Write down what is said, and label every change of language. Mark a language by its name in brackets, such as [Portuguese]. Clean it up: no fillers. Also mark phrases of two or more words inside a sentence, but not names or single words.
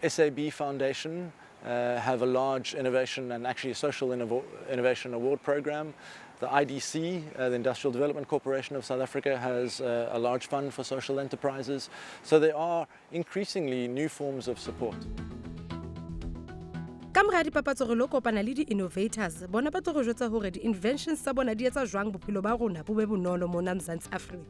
[English] So SAB Foundation have a large innovation and actually a social innovation award program. The IDC, the Industrial Development Corporation of South Africa, has a large fund for social enterprises. So there are increasingly new forms of support. [Southern Sotho] Ka mora dipapatso re lo kopana le di-innovators bona ba tlo go jwetsa hore di-inventions tsa bona di etsa jwang bophelo ba rona bo be bonolo mona Mzansi Africa.